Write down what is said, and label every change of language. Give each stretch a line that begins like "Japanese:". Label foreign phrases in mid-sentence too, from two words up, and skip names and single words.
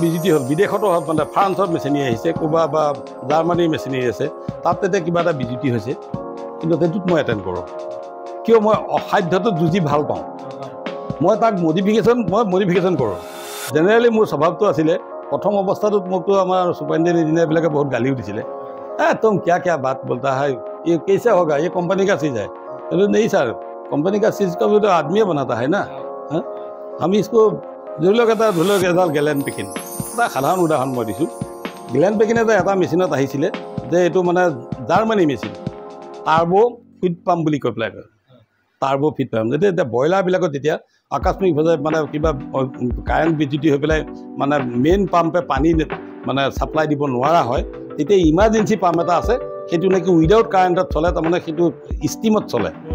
Assamese: বিজুতি হ'ল বিদেশতো হওক মানে ফ্ৰান্সত মেচিনেৰী আহিছে ক'ৰবাত বা জাৰ্মানীৰ মেচিনেৰী আছে তাত তেতিয়া কিবা এটা বিজুতি হৈছে কিন্তু সেইটোত মই এটেণ্ড কৰোঁ কিয় মই অসাধ্যটো যুঁজি ভাল পাওঁ মই তাক মডিফিকেশ্যন কৰোঁ জেনেৰেলি মোৰ স্বভাৱটো আছিলে প্ৰথম অৱস্থাটোত মোকতো আমাৰ
English: superintendent engineer
Assamese: বহুত গালিও দিছিলে
Hindi: तुम क्या बात बोलता है ये कैसे होगा ये कंपनी का चीज़ है तो नहीं सर कंपनी का चीज़ का भी तो आदमी बनाता है ना हम इसको
Assamese: ধৰি লওক এডাল গেলেন পেকিন এটা সাধাৰণ উদাহৰণ মই দিছোঁ গেলেন পেকিন এটা মেচিনত আহিছিলে যে এইটো মানে জাৰ্মানী
English: machine turbo feed pump
Assamese: বুলি কৈ পেলাই কয়
English: turbo feed pump
Assamese: যেতিয়া এতিয়া ব্ৰইলাৰবিলাকত যেতিয়া আকস্মিকভাৱে মানে কিবা কাৰেণ্ট বিজুতি হৈ পেলাই মানে
English: main pump
Assamese: পানী মানে ছাপ্লাই দিব নোৱাৰা হয় তেতিয়া
English: emergency pump
Assamese: এটা আছে সেইটো নেকি
English: without current
Assamese: চলে তাৰমানে সেইটো ষ্টিমত চলে